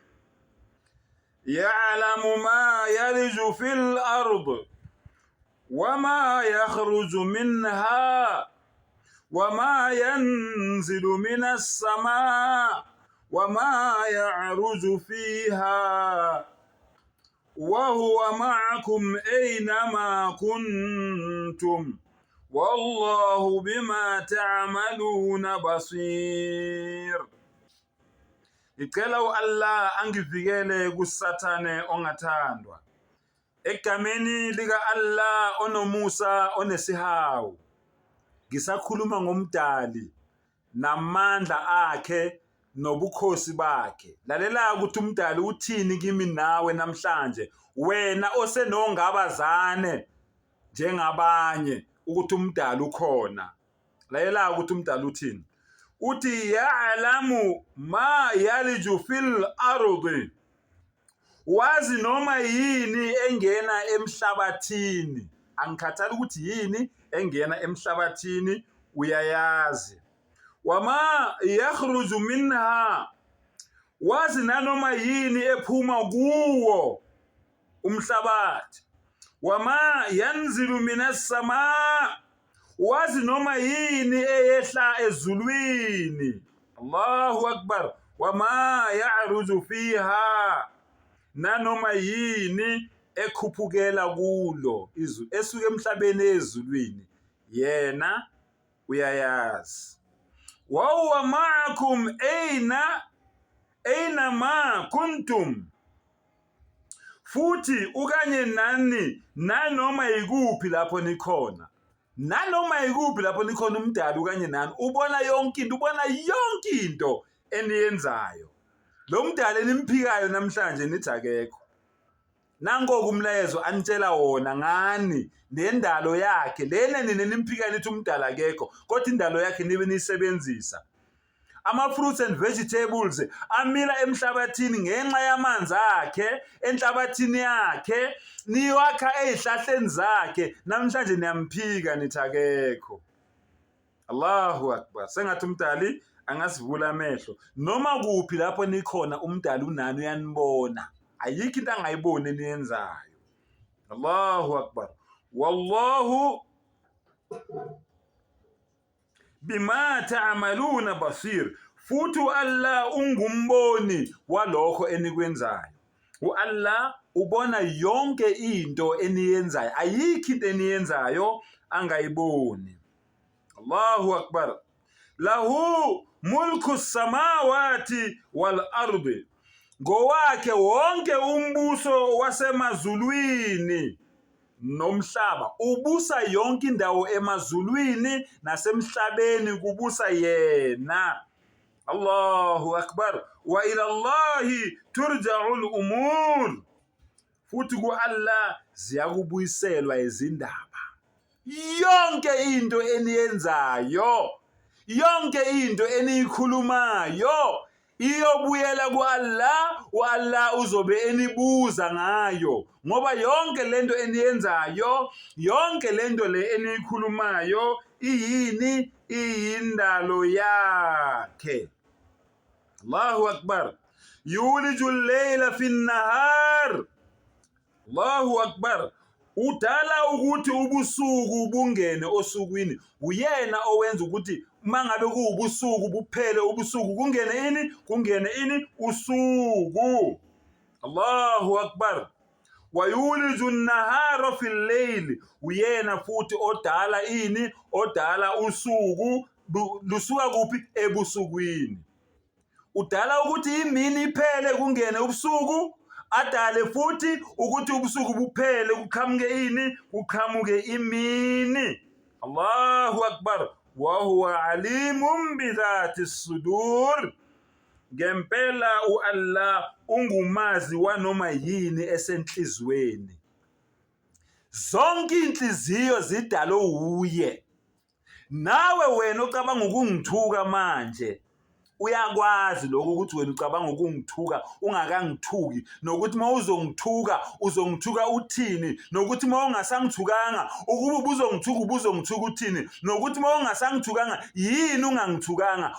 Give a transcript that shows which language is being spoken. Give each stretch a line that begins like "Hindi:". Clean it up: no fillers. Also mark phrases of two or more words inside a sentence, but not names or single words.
Arabic: يعلم ما يلج في الأرض وما يخرج منها وما ينزل من السماء وما يعرج فيها وهو معكم أينما كنتم والله بما تعملون بصير.
Zulu: Ngicela Allah angivikele kusathane ongathandwa. Egameni lika Allah onomusa onesihawu. Ngisakhuluma ngomdali namandla akhe nobukhosi bakhe. Lalela ukuthi umdali uthini kimi nawe namhlanje, wena osenongabazane njengabanye ukuthi umdali ukhona. Lalela ukuthi umdali uthini.
Arabic: Uthi يعلم ما يلج في الأرض,
Zulu: wazi noma yini engena emhlabathini. Angikhathali ukuthi yini engena emhlabathini, uyayazi.
Arabic: وما يخرج منها,
Zulu: wazi nanoma yini ephuma kuwo umhlabathi.
Arabic: وما ينزل من السماء,
Zulu: wazi noma yini eyehla ezulwini.
Arabic: الله أكبر. وما يعرج فيها,
Zulu: nanoma yini ekhuphukela kulo izulu, esuke emhlabeni ezulwini, yena uyayazi.
Arabic: وهو معكم أينما كنتم,
Zulu: futhi ukanye nani nanoma yikuphi lapho nikhona. Nanoma yikuphi lapho nikhona umdali ukanye nani ubona yonke into eniyenzayo. Lo mdali enimphikayo namhlanje nithi akekho. Nangoku umlayezo anitshela wona ngani nendalo yakhe lena nina nimphikayo nithi umdali akekho, kodwa indalo yakhe nibe nisebenzisa. Ama-
English: fruits and vegetables
Zulu: amila emhlabathini ngenxa yamanzi akhe, enhlabathini yakhe, niwakha ezihlahleni zakhe, namhlanje niyamphika nithi akekho.
Arabic: الله أكبر.
Zulu: Sengathi umdali angasivula amehlo. Noma kuphi lapho nikhona umdali unani uyanibona. Ayikho into angayiboni eniyenzayo.
Arabic: الله أكبر. والله بما تعملون بصير.
Zulu: Futhi Allah ungumboni walokho enikwenzayo. Allah ubona yonke into eniyenzayo. Ayikho into eniyenzayo angayiboni.
Arabic: الله أكبر. له ملك السماوات والأرض,
Zulu: ngowakhe wonke umbuso wasemazulwini nomhlaba. Ubusa yonke indawo emazulwini nasemhlabeni, kubusa yena.
Arabic: الله أكبر. وإلى الله ترجع الأمور,
Zulu: futhi ku Allah ziyakubuyiselwa izindaba. Yonke into eniyenzayo, yonke into eniyikhulumayo iyobuyela ku Allah, Allah uzobe enibuza ngayo, ngoba yonke lento eniyenzayo, yonke lento le eniyikhulumayo iyini? Iyindalo yakhe.
Arabic: الله أكبر. يولج الليل في النهار. الله أكبر.
Zulu: Udala ukuthi ubusuku bungene osukwini. Uyena owenza ukuthi mangabe kuubusuku buphele ubusuku kungene ini? Kungene ini? Usuku.
Arabic: الله أكبر. ويولج النهار في الليل,
Zulu: uyena futhi odala ini? Odala usuku lusuka kuphi? Ebusukwini. Udala ukuthi imini iphele kungene ubusuku, adale futhi ukuthi ubusuku buphele kuqhamuke ini? Kuqhamuke imini.
Arabic: الله أكبر. وهو عليم بذات الصدور.
Zulu: Ngempela Allah ungumazi wanoma yini esenhlizweni. Zonke inhliziyo zidalo uye. Nawe wena ocabanga ukungithuka manje, uyakwazi lokho ukuthi wena ucabanga ukungithuka ungakangithuki, nokuthi uma uzongithuka uthini, nokuthi uma ungasangithukanga ukuba ubuzongithuka uthini, nokuthi uma ungasangithukanga yini ungangithukanga.